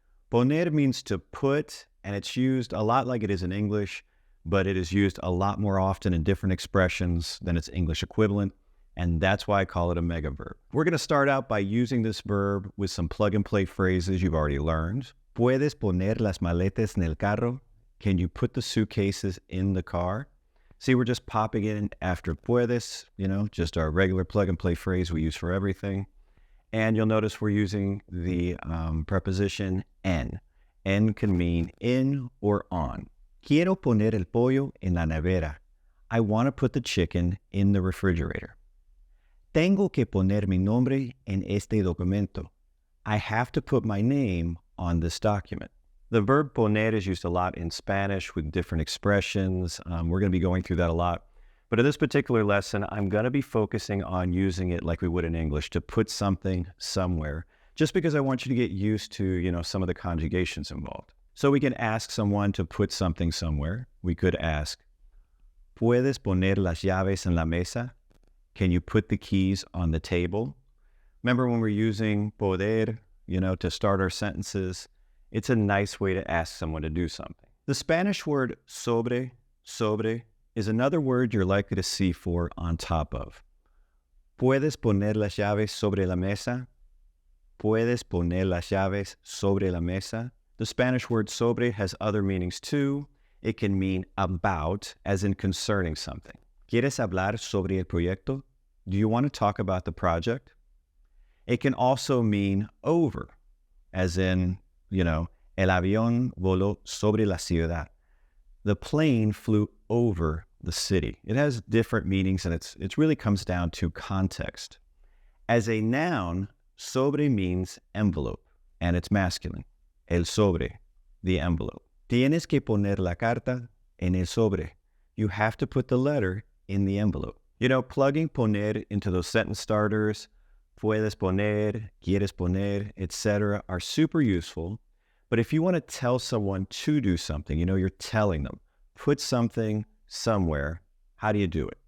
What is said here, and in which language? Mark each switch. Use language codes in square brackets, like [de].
[en] Poner means to put, and it's used a lot like it is in English, but it is used a lot more often in different expressions than its English equivalent, and that's why I call it a mega-verb. We're going to start out by using this verb with some plug-and-play phrases you've already learned. [es] Puedes poner las maletas en el carro? [en] Can you put the suitcases in the car? See, we're just popping in after puedes, just our regular plug-and-play phrase we use for everything. And you'll notice we're using the preposition en. En can mean in or on. [es] Quiero poner el pollo en la nevera. [en] I want to put the chicken in the refrigerator. [es] Tengo que poner mi nombre en este documento. [en] I have to put my name on this document. The verb poner is used a lot in Spanish with different expressions. We're going to be going through that a lot. But in this particular lesson, I'm going to be focusing on using it like we would in English, to put something somewhere, just because I want you to get used to, some of the conjugations involved. So we can ask someone to put something somewhere. We could ask, [es] ¿Puedes poner las llaves en la mesa? [en] Can you put the keys on the table? Remember when we're using poder, to start our sentences? It's a nice way to ask someone to do something. The Spanish word sobre is another word you're likely to see for on top of. [es] ¿Puedes poner las llaves sobre la mesa? ¿Puedes poner las llaves sobre la mesa? [en] The Spanish word sobre has other meanings too. It can mean about, as in concerning something. [es] ¿Quieres hablar sobre el proyecto? [en] Do you want to talk about the project? It can also mean over, as in, [es] el avión voló sobre la ciudad. [en] The plane flew over the city. It has different meanings, and it really comes down to context. As a noun, sobre means envelope, and it's masculine. [es] El sobre, [en] the envelope. [es] Tienes que poner la carta en el sobre. [en] You have to put the letter in the envelope. Plugging poner into those sentence starters, [es] puedes poner, quieres poner, [en] etc. are super useful. But if you want to tell someone to do something, you're telling them, put something somewhere, how do you do it?